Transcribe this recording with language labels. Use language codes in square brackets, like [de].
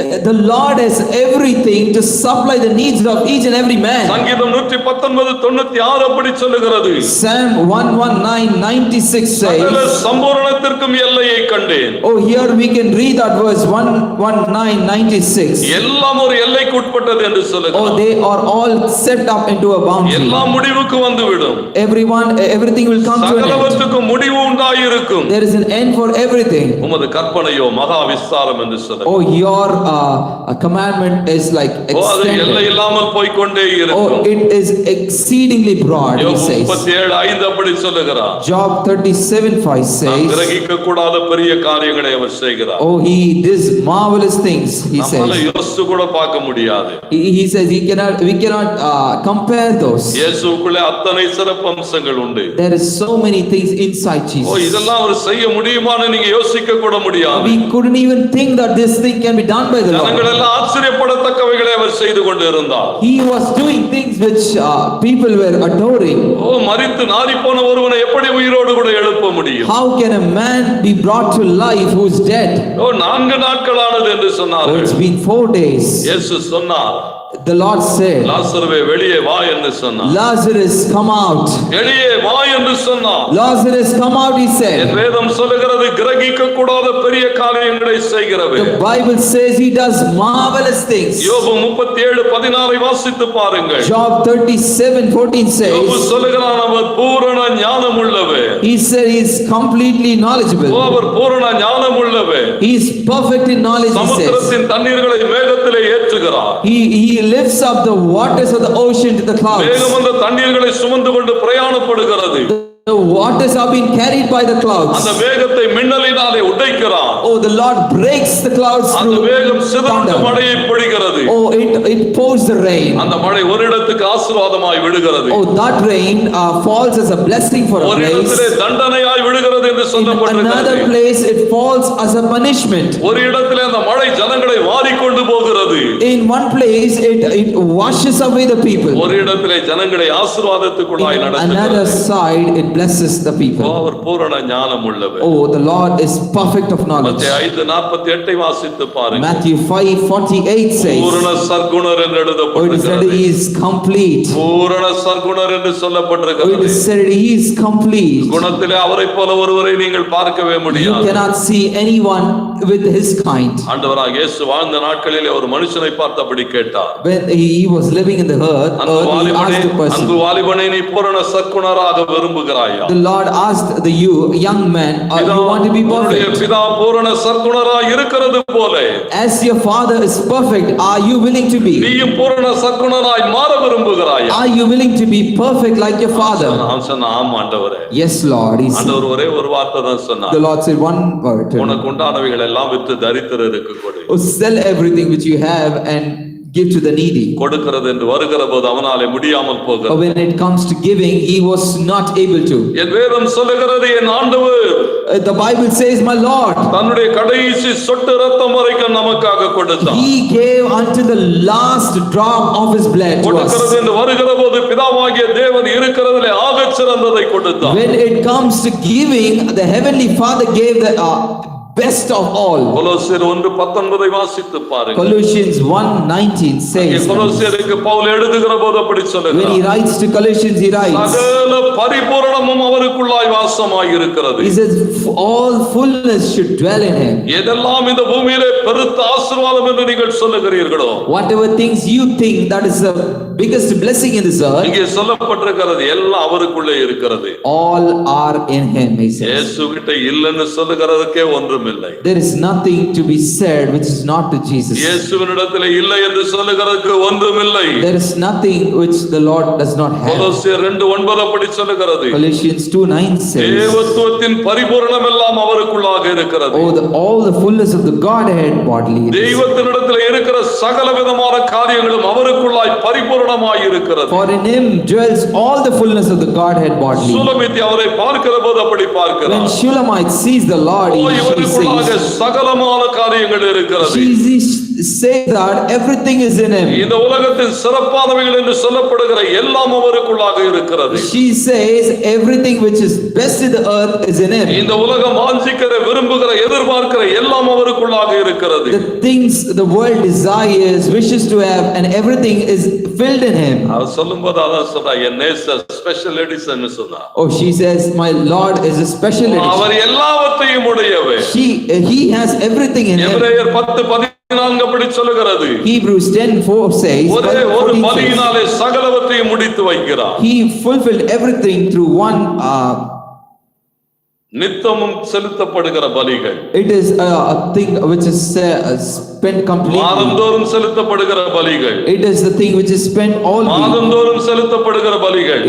[en] The Lord has everything to supply the needs of each and every man. [ta] சங்கீதம் 119:96 அப்படி சொல்லுகிறது. [en] Psalm 119:96 says, [ta] சம்பூரணத்திற்கும் எல்லையை கண்டேன். [en] oh, here we can read that verse 119:96. [ta] எல்லாம் ஒரு எல்லைக்கு உட்பட்டது என்று சொல்லுகிறது. [en] Oh, they are all set up into a boundary. [ta] எல்லாம் முடிவுக்கு வந்துவிடும். [en] Everything will come to an end. [ta] சகலவற்றுக்கு முடிவு உண்டாயிருக்கும். [en] There is an end for everything. [ta] உமது கற்பனையோ மகா விஸ்தாரம் என்று சொல்லுகிறது. [en] Oh, your commandment is like extended. [ta] எல்லை இல்லாமல் போய் கொண்டே இருக்கும். [en] Oh, it is exceedingly broad, he says. [ta] 37:5 அப்படி சொல்லுகிறார். [en] Job 37:5 says, [ta] கிரகிக்க கூடாத பெரிய காரியங்களை அவர் செய்கிறார். [en] oh, he does marvelous things, he [ta] நம்மால [en] says. [ta] யோசிச்சு கூட பார்க்க முடியாது. [en] He says we cannot compare those. [ta] இயேசுவுக்குள்ளே அத்தனை சிறப்பு அம்சங்கள் உண்டு. [en] There is so many things inside Jesus. [ta] இதெல்லாம் அவர் செய்ய முடியுமான்னு நீங்க யோசிக்க கூட முடியாது. [en] We couldn't even think that this thing can be done by the Lord. [ta] ஜனங்கள் எல்லாம் ஆச்சரியப்படத்தக்கவைகளை அவர் செய்து கொண்டிருந்தார். [en] He was doing things which people were adoring. [ta] மரித்து நாறிப்போன ஒருவனை எப்படி உயிரோடு கூட எழுப்ப முடியும்? [en] How can a man be brought to life who is dead? [ta] 4 நாட்களானது என்று சொன்னார்கள். [en] It's been 4 days. [ta] இயேசு சொன்னார், [en] The Lord said, [ta] லாசருவே வெளியே வா என்று சொன்னார். [en] Lazarus, come out. [ta] வெளியே வா என்று சொன்னார். [en] Lazarus, come out, he said. [ta] வேதம் சொல்லுகிறது கிரகிக்க கூடாத பெரிய காரியங்களை செய்கிறவர். [en] The Bible says he does marvelous things. [ta] யோபு 37:16 வாசித்து பாருங்கள். [en] Job 37:14 says, [ta] யோபு சொல்லுகிறான், அவர் பூரண ஞானம் உள்ளவர். [en] he said he is completely knowledgeable. [ta] அவர் பூரண ஞானம் உள்ளவர். [en] He is perfect in knowledge, he says. [ta] சமுத்திரத்தின் தண்ணீர்களை மேகத்திலே ஏற்றுகிறார். [en] He lifts up the waters of the ocean to the clouds. [ta] மேகம் அந்த தண்ணீர்களை சுமந்து கொண்டு பிரயாணப்படுகிறது. [en] The waters are being carried by the clouds. [ta] அந்த மேகத்தை மின்னலினாலே உடைக்கிறார். [en] Oh, the Lord breaks the clouds [ta] அந்த [en] through [ta] மேகம் சிதறுண்டு மழையை பொழிகிறது. [en] Oh, it pours the rain. [ta] அந்த மழை ஒரு இடத்துக்கு ஆசீர்வாதமாய் விழுகிறது. [en] Oh, that rain falls as a blessing for a [ta] ஒரு [en] place. [ta] இடத்திலே தண்டனையாய் விழுகிறது என்று சொல்லப்பட்டிருக்கிறது. [en] Another place it falls as a punishment. [ta] ஒரு இடத்திலே அந்த மழை ஜனங்களை வாரிக்கொண்டு போகிறது. [en] In one place it washes away the people. [ta] ஒரு இடத்திலே ஜனங்களை ஆசீர்வாதத்துக்குள்ளாய் நடத்துகிறது. [en] Another side it blesses the people. [ta] அவர் பூரண ஞானம் உள்ளவர். [en] Oh, the Lord is perfect of knowledge. [ta] மத்தேயு 5:48 வாசித்து பாருங்க. [en] Matthew 5:48 says, [ta] பூரண சர்க்குணர் என்று [en] oh, it is said [ta] எழுதப்பட்டிருக்கிறது. [en] he is complete. [ta] பூரண சர்க்குணர் என்று [en] Oh, it [ta] சொல்லப்பட்டிருக்கிறது. [en] is said he is complete. [ta] குணத்திலே அவரைப் போல ஒருவரை நீங்கள் பார்க்கவே [en] You [ta] முடியாது. [en] cannot see anyone with his kind. [ta] ஆண்டவராகிய இயேசு வாழ்ந்த நாட்களிலே ஒரு மனுஷனை பார்த்தபடி கேட்டார். [en] When he was living in the earth, he asked the person. [ta] அன்பு வாலிபனே, நீ பூரண சர்க்குணராக விரும்புகிறாயா? [en] The Lord asked the young man, you want to be [ta] உன்னுடைய [en] perfect? [ta] பிதா பூரண சர்க்குணராய் இருக்கிறது போல [en] As your father is perfect, are you willing to be? [ta] நீயும் பூரண சர்க்குணராய் மாற விரும்புகிறாயா? [en] Are you willing to be perfect like your father? [ta] நான் சொன்னேன், ஆம் ஆண்டவரே. [en] Yes, Lord. He said, [ta] ஆண்டவர் ஒரே ஒரு வார்த்தை தான் சொன்னார். [en] the Lord said one word. [ta] உனக்கு உண்டானவைகள் எல்லாம் வித்து தரித்திரருக்கு கொடு. [en] Oh, sell everything which you have and give to the needy. [ta] கொடுக்கிறது என்று வருகிற போது அவனாலே முடியாமல் [en] Or [ta] போகிறது. [en] when it comes to giving, he was not able to. [ta] என் வேதம் சொல்லுகிறது என் ஆண்டவர் [en] The Bible says, my Lord, [ta] தன்னுடைய கடைசி சொட்டு ரத்தம் வரைக்கும் நமக்காக கொடுத்தார். [en] he gave until the last drop of his blood to [ta] கொடுக்கிறது [en] us. [ta] என்று வருகிற போது பிதாவாகிய தேவன் இருக்கிறதிலே ஆகச் சிறந்ததை கொடுத்தார். [en] When it comes to giving, the Heavenly Father gave the best of all. [ta] கொலோசியர் 1:19 வாசித்து பாருங்க. [en] Colossians 1:19 says, [ta] கொலோசியருக்கு பவுல் எழுதுகிற போது அப்படி [en] when he [ta] சொல்லுகிறார். [en] writes to Colossians, he writes, [ta] சகல பரிபூரணமும் அவருக்குள்ளாய் வாசமாய் இருக்கிறது. [en] he says, all fullness should dwell in him. [ta] எதெல்லாம் இந்த பூமியிலே பெருத்த ஆசீர்வாதம் என்று நீங்கள் சொல்லுகிறீர்களோ, [en] Whatever things you think that is the biggest blessing in this earth, [ta] இங்கே சொல்லப்பட்டிருக்கிறது எல்லாம் அவருக்குள்ளே இருக்கிறது. [en] all are in him, he says. [ta] இயேசுகிட்ட இல்லைன்னு சொல்லுகிறதுக்கே ஒன்றுமில்லை. [en] There is nothing to be said which is not to Jesus. [ta] இயேசுவினிடத்திலே இல்லை என்று சொல்லுகிறதுக்கு ஒன்றுமில்லை. [en] There is nothing which the Lord does not have. [ta] கொலோசியர் 2:9 அப்படி சொல்லுகிறது. [en] Colossians 2:9 says, [ta] தேவத்துவத்தின் பரிபூரணம் எல்லாம் அவருக்குள்ளாக இருக்கிறது. [en] oh, all the fullness of the Godhead bodily. [ta] தெய்வத்தினிடத்திலே இருக்கிற சகல விதமான காரியங்களும் அவருக்குள்ளாய் பரிபூரணமாய் இருக்கிறது. [en] For in him dwells all the fullness of the Godhead bodily. [ta] சுலமித்தி அவரை பார்க்கிற போது அப்படி [en] When [ta] பார்க்கிறார். [en] Shulamite sees the Lord, she [ta] இவருக்குள்ளாக [en] says, [ta] சகலமான காரியங்கள் இருக்கிறது. [en] she says that everything is in him. [ta] இந்த உலகத்தின் சிறப்பானவைகள் என்று சொல்லப்படுகிற எல்லாம் அவருக்குள்ளாக இருக்கிறது. [en] She says everything which is best in the earth is in him. [ta] இந்த உலகம் வாஞ்சிக்கிற விரும்புகிற எதிர்பார்க்கிற எல்லாம் அவருக்குள்ளாக இருக்கிறது. [en] The things the world desires, wishes to have, and everything is filled in him. [ta] அவர் சொல்லும்போது அதான் சொன்னா என் நேசர் [en] special edition [ta] சொன்னா. [en] Oh, she says, my Lord is a special edition. [ta] அவர் எல்லாவற்றையும் உடையவர். [en] He has everything in him. [ta] எபிரேயர் 10:14 அப்படி சொல்லுகிறது. [en] Hebrews 10:4 says, [ta] ஒரே ஒரு பலியினாலே சகலவற்றையும் முடித்து வைக்கிறார். [en] he fulfilled everything through one [ta] நித்தமும் செலுத்தப்படுகிற பலிகள். [en] it is a thing which is spent completely. [ta] மாதந்தோறும் செலுத்தப்படுகிற பலிகள். [en] It is the thing which is spent all week. [ta] மாதந்தோறும் செலுத்தப்படுகிற பலிகள்.